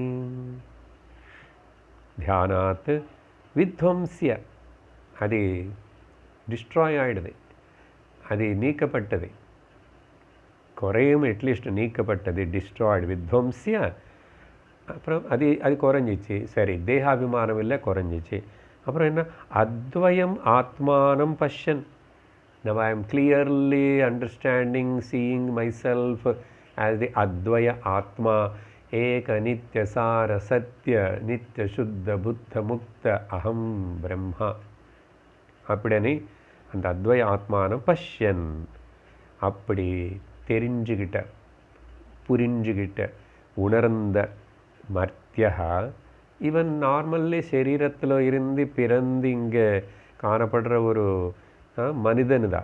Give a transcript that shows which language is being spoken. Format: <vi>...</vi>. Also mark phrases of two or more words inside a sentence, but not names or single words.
<sa>ध्यानात् विध्वंस्य</sa> <ta>அது டிஸ்ட்ராய் ஆகிடுது, அது நீக்கப்பட்டது, குறையும் அட்லீஸ்ட் நீக்கப்பட்டது, டிஸ்ட்ராய்டு, வித்வம்சிய. அப்புறம் அது குறைஞ்சிச்சு. சரி, தேகாபிமானம் இல்லை, குறைஞ்சிச்சு. அப்புறம் என்ன?</ta> <sa>अद्वयम् आत्मानम् पश्यन्.</sa> <en>Now I am clearly understanding, seeing myself as the</en> <sa>अद्वय आत्मा, एक नित्य सार सत्य नित्य शुद्ध बुद्ध मुक्त अहम् ब्रह्म.</sa> <ta>அப்படினே அந்த</ta> <sa>अद्वय आत्मान पश्यन्.</sa> <ta>அப்படி தெரிஞ்சுக்கிட்ட, புரிஞ்சுக்கிட்ட, உணர்ந்த மர்த்தியா, இவன் நார்மல்லி சரீரத்தில் இருந்து பிறந்து இங்கே காணப்படுற ஒரு மனிதனு தான்.</ta>